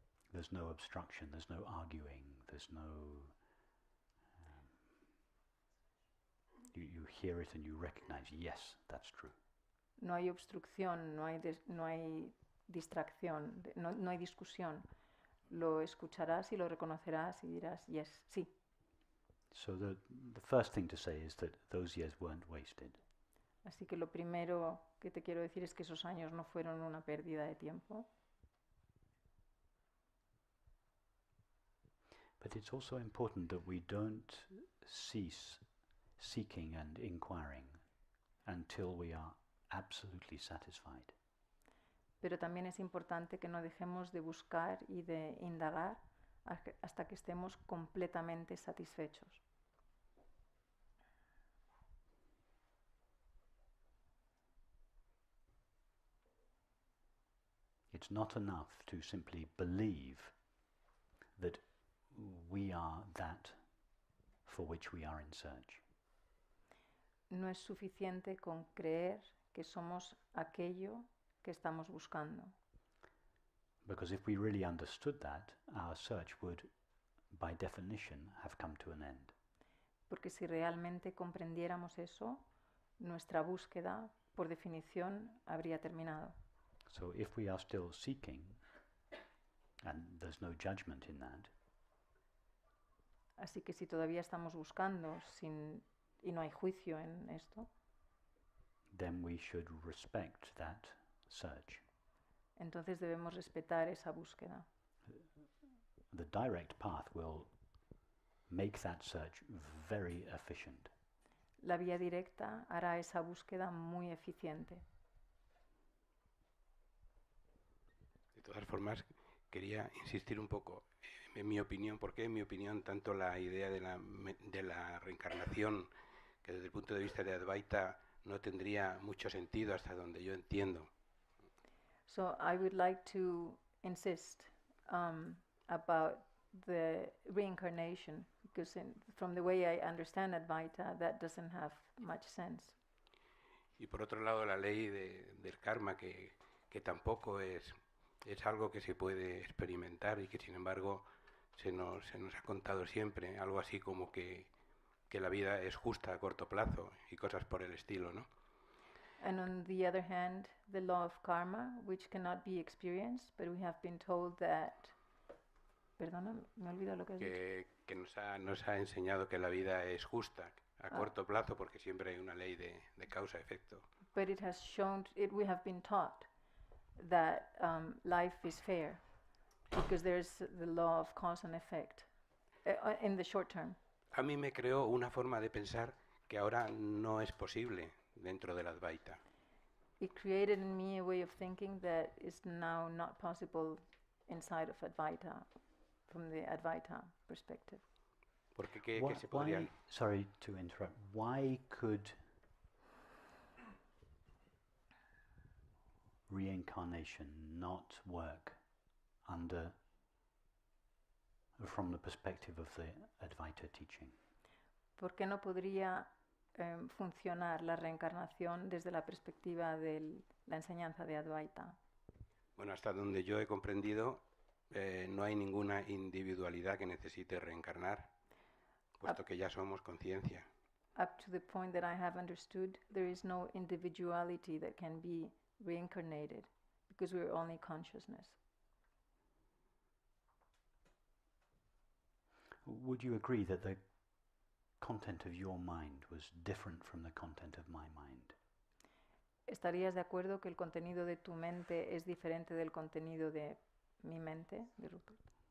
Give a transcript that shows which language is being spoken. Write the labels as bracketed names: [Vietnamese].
[English] There's no obstruction, there's no arguing, there's no... you hear it and you recognize, yes, that's true. [Spanish] no hay obstrucción, no hay distracción, no hay discusión. Lo escucharás y lo reconocerás y dirás, yes, sí. [English] So the first thing to say is that those years weren't wasted. [Spanish] Así que lo primero que te quiero decir es que esos años no fueron una pérdida de tiempo. [English] But it's also important that we don't cease seeking and inquiring until we are absolutely satisfied. [Spanish] Pero también es importante que no dejemos de buscar y de indagar hasta que estemos completamente satisfechos. [English] It's not enough to simply believe that we are that for which we are in search. [Spanish] No es suficiente con creer que somos aquello que estamos buscando. [English] Because if we really understood that, our search would, by definition, have come to an end. [Spanish] Porque si realmente comprendiéramos eso, nuestra búsqueda, por definición, habría terminado. [English] So if we are still seeking, and there's no judgment in that, [Spanish] Así que si todavía estamos buscando y no hay juicio en esto, [English] then we should respect that search. [Spanish] entonces debemos respetar esa búsqueda. [English] The direct path will make that search very efficient. [Spanish] La vía directa hará esa búsqueda muy eficiente. De todas formas, quería insistir un poco en mi opinión, porque en mi opinión tanto la idea de la reencarnación, que desde el punto de vista de Advaita no tendría mucho sentido hasta donde yo entiendo. [English] So I would like to insist about the reincarnation, because from the way I understand Advaita, that doesn't have much sense. [Spanish] Y por otro lado la ley del karma, que tampoco es algo que se puede experimentar y que sin embargo se nos ha contado siempre, algo así como que la vida es justa a corto plazo y cosas por el estilo, ¿no? [English] And on the other hand, the law of karma, which cannot be experienced, but we have been told that... [Spanish] Perdona, me olvido lo que has dicho. Que nos ha enseñado que la vida es justa a corto plazo porque siempre hay una ley de causa-efecto. [English] But it has shown, we have been taught that life is fair because there's the law of cause and effect in the short term. [Spanish] A mí me creó una forma de pensar que ahora no es posible dentro de la Advaita. [English] It created in me a way of thinking that is now not possible inside of Advaita, from the Advaita perspective. [Spanish] Porque ¿qué se podría... [English] Sorry to interrupt. Why could reincarnation not work from the perspective of the Advaita teaching? [Spanish] ¿Por qué no podría funcionar la reencarnación desde la perspectiva de la enseñanza de Advaita? Bueno, hasta donde yo he comprendido, no hay ninguna individualidad que necesite reencarnar, puesto que ya somos conciencia. [English] Up to the point that I have understood, there is no individuality that can be reincarnated, because we are only consciousness. Would you agree that the content of your mind was different from the content of my mind? [Spanish] ¿Estarías de acuerdo que el contenido de tu mente es diferente del contenido de mi mente, de Rupert?